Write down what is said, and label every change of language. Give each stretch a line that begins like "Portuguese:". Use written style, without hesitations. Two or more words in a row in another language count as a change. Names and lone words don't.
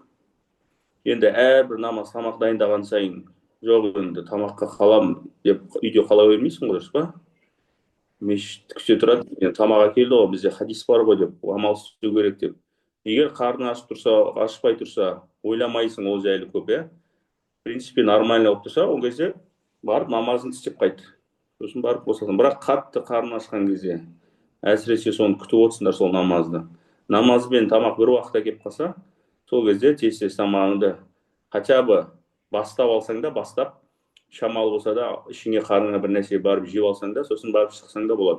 Kazakh: Енді әрбір намаз тамақ дайындаған сайын, жоқ енді тамаққа қалам деп үйде қала бермейсің ғой, дұрыс па? Мешіт күте тұрады, тамақ әкелді ғой, бізде хадис бар ғой деп, амал істеу керек деп. Егер қарның ашып тұрса, ашпай тұрса, ойламайсың ол жайлы көп,
Russian: В принципе, нормально
Kazakh: болып тұрса, ол кезде барып намазын істеп қайт. Сосын барып қосылсын. Бірақ қатты қарны ашқан кезде, әсіресе соны күтіп отырсыңдар сол намазды. Намаз бен тамақ бір уақытта келіп қалса, сол кезде тез тамағыңды
Russian: хотя бы
Kazakh: бастап алсаң да, шамалы болса да, ішіңе қарныңа бір нәрсе барып жеп алсаң да, сосын барып шықсаң да болады.